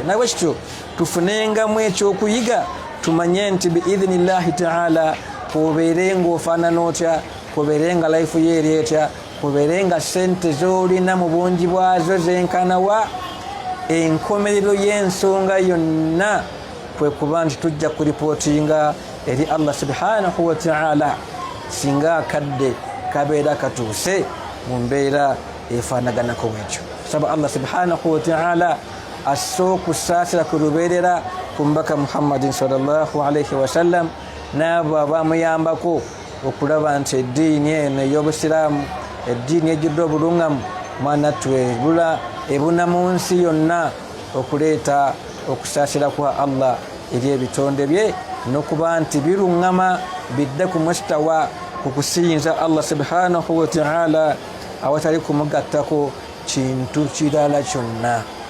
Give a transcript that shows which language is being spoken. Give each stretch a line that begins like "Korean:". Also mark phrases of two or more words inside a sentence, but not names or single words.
Ganda: naye bwekityo tufunengamu ekyokuyiga, tumanye nti
Arabic: بإذن الله تعالى
Ganda: kubeere ng'ofaanana otya, kubeere nga life ye eri etya, kubeere nga sente z'olina mu bungi bwazo zenkanawa, enkomerero y'ensonga yonna kwe kuba nti tujja kuripootinga eri Allah
Arabic: سبحانه وتعالى
Ganda: singa akadde kabeera katuuse mu mbeera efaanaganako bwekyo. saba Allah
Arabic: سبحانه وتعالى
Ganda: asse okusaasira ku lubeerera ku mbaka Muhammadin sallallahu
Arabic: عليه وسلم
Ganda: n'abo abamuyambako okulaba nti eddiini eno ey'obusiraamu, eddiini ejjudde obulungamu, mwanattu ebuna mu nsi yonna okuleeta okusaasira kwa Allah eri ebitonde bye, n'okuba nti biruŋŋama bidde ku mustawa ku kusinza Allah
Arabic: سبحانه وتعالى
Ganda: awatali kumugattako kintu kirala kyonna.